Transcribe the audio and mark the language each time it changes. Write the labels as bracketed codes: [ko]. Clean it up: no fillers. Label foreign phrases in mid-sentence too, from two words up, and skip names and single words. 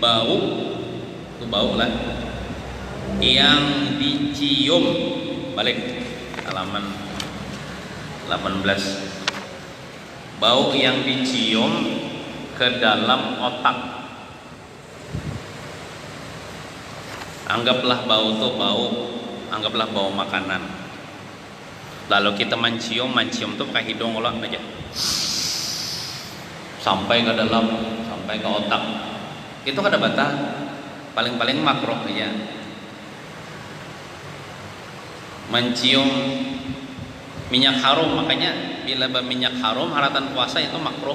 [id] bau itu bau lah yang dicium. Balik halaman 18. Bau yang dicium ke dalam otak. Anggaplah bau itu anggaplah bau makanan. Lalu kita mencium tuh pakai hidung olah aja sampai ke dalam, sampai ke otak. [bjn] Itu kada batal, paling-paling makruh aja. [id] Mencium minyak harum, makanya bila minyak harum haratan puasa itu makruh.